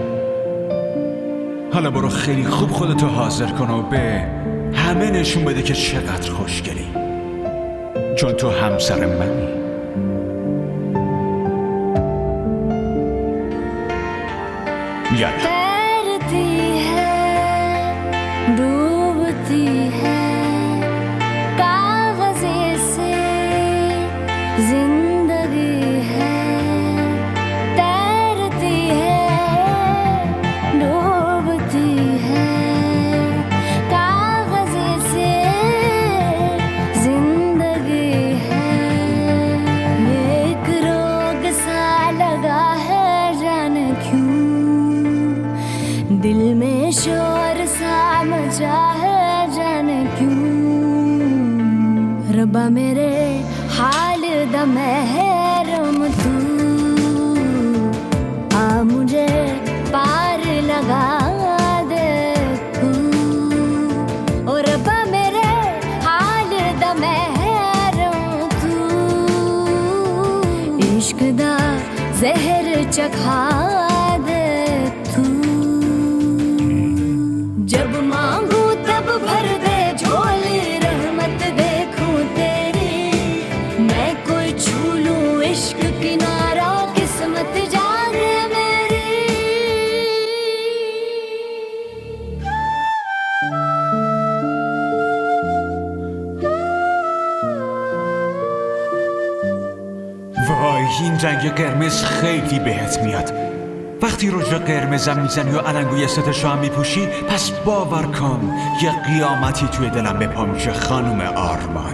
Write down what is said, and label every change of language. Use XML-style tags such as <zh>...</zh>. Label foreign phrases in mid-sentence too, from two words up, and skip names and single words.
<fa>حالا برو خیلی خوب خودتو حاضر کن و به همه نشون بده که چقدر خوشگلی، چون تو همسر منی. یالا</fa> <hi>तैरती है डूबती है कागज़े से जिंदगी है तैरती है डूबती है कागज़े से जिंदगी है ये एक रोग सा लगा है जाने क्यों दिल में शोर सा मचा है जाने क्यों</hi> <pa>ਰੱਬਾ ਮੇਰੇ ਹਾਲ ਦਾ ਮਹਿਰਮ ਤੂੰ</pa> <hi>आ मुझे पार लगा दे तू</hi> <pa>ਓ ਰੱਬਾ ਮੇਰੇ ਹਾਲ ਦਾ ਮਹਿਰਮ ਤੂੰ ਇਸ਼ਕ ਦਾ ਜ਼ਹਿਰ ਚਖਾ ਦੇ ਤੂੰ</pa> <hi>जब मांगू तब भर दे झोली रहमत देखूं तेरी मैं कोई छू लूं इश्क किनारा किस्मत जागे मेरी</hi> <fa>وای این رنگ قرمز خیلی بهت میاد. وقتی رژ قرمزم میزنی و علنگوی ستشو هم میپوشی، پس باور کن یه قیامتی توی دلم به پا میشه خانم آرمان.</fa>